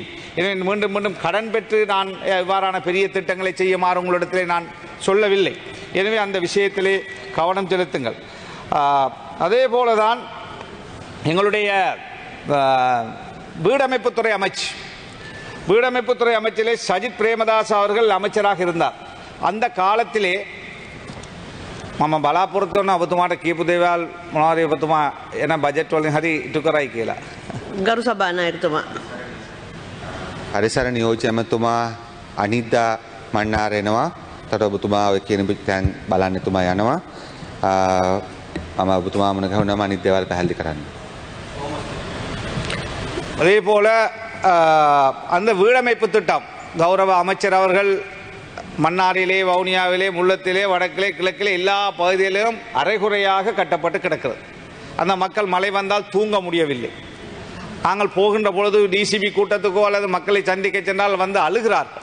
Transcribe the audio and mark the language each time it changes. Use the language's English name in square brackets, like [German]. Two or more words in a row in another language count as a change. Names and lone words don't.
[Tamil] எனவே மீண்டும் மீண்டும் கடன் பெற்று நான் இவ்வாறான பெரிய திட்டங்களை செய்யுமாறு உங்களிடத்திலே நான் சொல்லவில்லை. எனவே அந்த விஷயத்திலே கவனம் செலுத்துங்கள். அதே போலதான் எங்களுடைய வீடமைப்புத்துறை அமைச்சிலே சஜித் பிரேமதாஸ் அவர்கள் அமைச்சராக இருந்தார். அந்த காலத்திலே [Sinhala] මම බලාපොරොත්තු වෙන ඔබතුමාට කියපු දේවල් මොනවාද ඔබතුමා එන බජට් වලින් හරි ඉටු කරයි කියලා. ගරු සභානායකතුමා. පරිසර නියෝජ්‍ය ඇමතුමා අනිද්දා මන්නාර එනවා. තව ඔබතුමා ඔය කියන තැන් බලන්න එතුමා යනවා. මම ඔබතුමා මොන කවුනම අනිත් දේවල් පැහැදිලි කරන්න. [Tamil] அதே போல அந்த வீடமைப்பு திட்டம் கௌரவ அமைச்சர் அவர்கள் மன்னாரிலே, வவுனியாவிலே, முல்லத்திலே, வடக்கிலே, கிழக்கிலே எல்லா பகுதிகளிலும் அரைகுறையாக கட்டப்பட்டு கிடக்கிறது. அந்த மக்கள் மழை வந்தால் தூங்க முடியவில்லை. நாங்கள் போகின்ற பொழுது டிசிபி கூட்டத்துக்கோ அல்லது மக்களை சந்திக்க சென்றால் வந்து அழுகிறார்கள்.